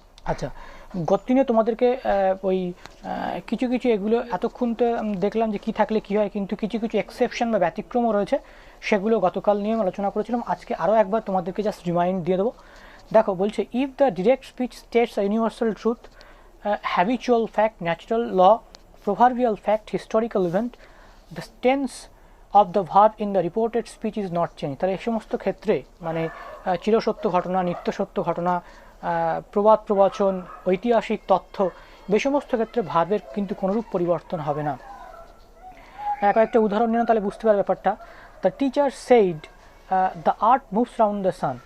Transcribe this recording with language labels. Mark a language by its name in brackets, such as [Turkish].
[Bangla] আচ্ছা, গতদিনে তোমাদেরকে ওই কিছু কিছু এগুলো এতক্ষণ তো দেখলাম যে কী থাকলে কী হয়, কিন্তু কিছু কিছু এক্সেপশন বা ব্যতিক্রমও রয়েছে, সেগুলো গতকাল নিয়ে আলোচনা করেছিলাম। আজকে আরও একবার তোমাদেরকে জাস্ট রিমাইন্ড দিয়ে দেবো। দেখো বলছে, [English] If the direct speech states a universal truth, habitual fact, natural law, proverbial fact, historical event, the tense of the verb in the reported speech is not changed. [Bangla] তাহলে এই সমস্ত ক্ষেত্রে মানে চিরসত্য ঘটনা, নিত্যসত্য ঘটনা, প্রবাদ প্রবচন, ঐতিহাসিক তথ্য, এই সমস্ত ক্ষেত্রে ভার্বের কিন্তু কোনোরূপ পরিবর্তন হবে না। কয়েকটা উদাহরণ নিয়ে তাহলে বুঝতে পারবে ব্যাপারটা। [English] The teacher said the earth moves round the sun.